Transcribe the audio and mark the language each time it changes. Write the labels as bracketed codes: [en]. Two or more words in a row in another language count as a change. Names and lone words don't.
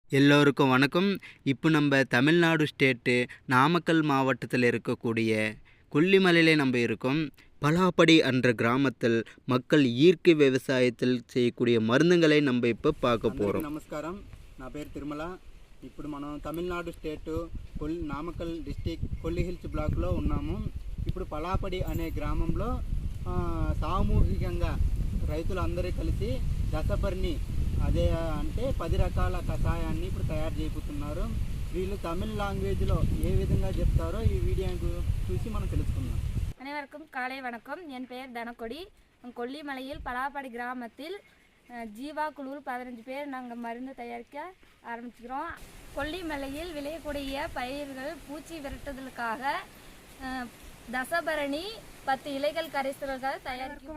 [ta] எல்லோருக்கும் வணக்கம். இப்போ நம்ம தமிழ்நாடு ஸ்டேட்டு நாமக்கல் மாவட்டத்தில் இருக்கக்கூடிய கொல்லிமலையில் நம்ம இருக்கோம். பலாப்படி என்ற கிராமத்தில் மக்கள் இயற்கை விவசாயத்தில் செய்யக்கூடிய மருந்துகளை நம்ம இப்போ பார்க்க போகிறோம். [te] నమస్కారం, నా పేరు తిరుమల. ఇప్పుడు మనం తమిళనాడు స్టేటు నామకల్ డిస్టిక్ కొల్లి హిల్స్ బ్లాక్లో ఉన్నాము. ఇప్పుడు పలాపడి అనే గ్రామంలో సామూహికంగా రైతులందరూ కలిసి దశపర్ణి అదే అంటే 10 రకాల కషాయాన్ని ఇప్పుడు తయారు చేయబోతున్నారు. వీళ్ళు తమిళ లాంగ్వేజ్లో ఏ విధంగా చెప్తారో ఈ వీడియో చూసి మనం తెలుసుకుందాం. [ta] அனைவருக்கும் காலை வணக்கம். என் பெயர் தனக்கொடி. கொல்லிமலையில் பலாப்படி கிராமத்தில் ஜீவா குழுவில் 15 பேர் நாங்கள் மருந்து தயாரிக்க ஆரம்பிச்சுக்கிறோம். கொல்லிமலையில் விளையக்கூடிய பயிர்கள் பூச்சி விரட்டுதலுக்காக தசபரணி 10 இலைகள் கரைசல்கள் தயாரிக்கும்.